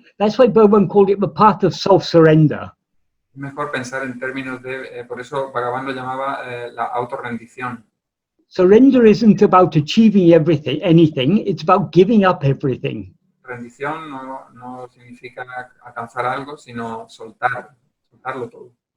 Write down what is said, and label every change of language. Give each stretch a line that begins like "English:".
English: That's why Bhagavan called it the path of self-surrender.
Spanish: Es mejor pensar en términos de, por eso Bhagavan lo llamaba la autorrendición.
English: Surrender isn't about achieving anything. It's about giving up everything.
Spanish: Rendición no significa alcanzar algo, sino soltarlo todo.